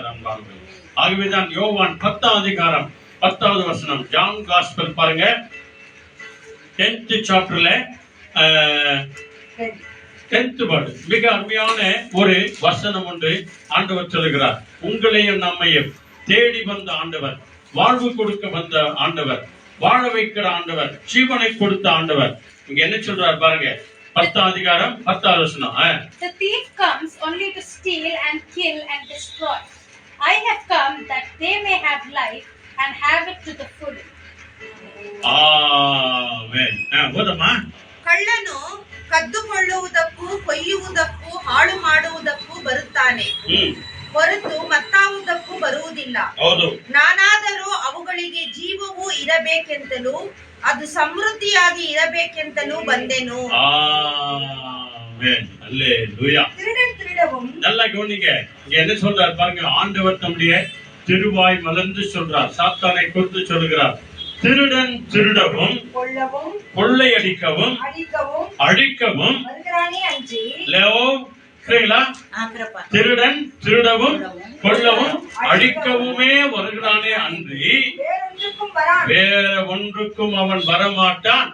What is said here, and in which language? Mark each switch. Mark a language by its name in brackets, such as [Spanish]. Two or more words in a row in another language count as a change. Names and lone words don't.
[Tamil] ஆகவேதான் யோவான் 10ஆம் அதிகாரம் 10வது வசனம், ஜான் காஸ்பல் பாருங்க, 10th சாப்டர்ல 10th வேர்ட், மிக அருமையான ஒரு வசனம் ஒன்று ஆண்டவர் சொல்லுகிறார். உங்களையும் நம்மையும் தேடி வந்த ஆண்டவர், வாழ்வு கொடுக்க வந்த ஆண்டவர், வாழ வைக்கிற ஆண்டவர், ஜீவனை கொடுத்த ஆண்டவர். இங்க என்ன சொல்றார் பாருங்க, 10ஆம் அதிகாரம் 10வது வசனம். [English] The thief comes only to steal and kill and destroy. I have come that they may have life and have it to the full. [Kannada] ಆಮೆನ್. ಓದಮ್ಮ. ಕಳ್ಳನು ಕದ್ದುಕೊಳ್ಳುವುದಕ್ಕೂ ಕೊಯ್ಯುವುದಕ್ಕೂ ಹಾಳು ಮಾಡುವುದಕ್ಕೂ ಬರುತ್ತಾನೆ ಹೊರತು ಮತ್ತಾವುದಕ್ಕೂ ಬರುವುದಿಲ್ಲ. ನಾನಾದರೂ ಅವುಗಳಿಗೆ ಜೀವವು ಇರಬೇಕೆಂತಲೂ ಅದು ಸಮೃದ್ಧಿಯಾಗಿ ಇರಬೇಕೆಂತಲೂ ಬಂದೆನು. [Tamil] திருடவும் நல்லா கவனிங்க, இங்க என்ன சொல்றாரு பாருங்க. ஆண்டவர் தம்முடைய திருவாய் மலர்ந்து சொல்றார், சாத்தானை குறித்து சொல்கிறார். திருடன் திருடவும் கொள்ளையடிக்கவும் அழிக்கவும் திருடன் திருடவும் கொல்லவும் அழிக்கவுமே வருகிறானே அன்றி வேற ஒன்றுக்கும் அவன் வரமாட்டான்.